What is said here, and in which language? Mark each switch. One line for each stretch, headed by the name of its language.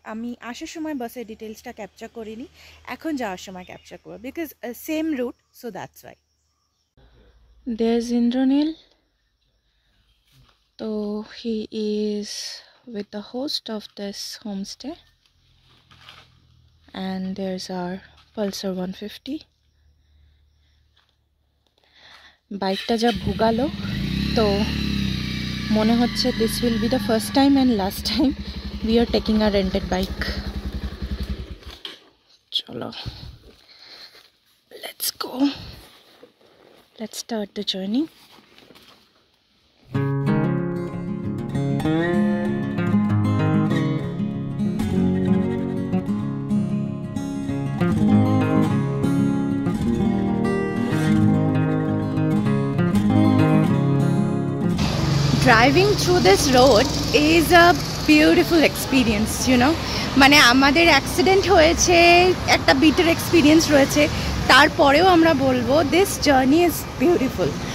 Bangla: আমি আসার সময় বাসের ডিটেলসটা ক্যাপচার করিনি, এখন যাওয়ার সময় ক্যাপচার করবো,
English: Because same route, so that's why. There is Indranil. তো he is with the host of this homestay, and there's our Pulsar 150.
Bangla: বাইকটা যা ভুগালো, তো মনে হচ্ছে
English: this will be the first time and last time we are taking a rented bike. চলো, let's go, let's start the journey. Driving through this road is a beautiful experience, you know.
Bangla: মানে আমাদের accident হয়েছে, একটা bitter experience রয়েছে, তারপরেও আমরা বলবো
English: This journey is beautiful.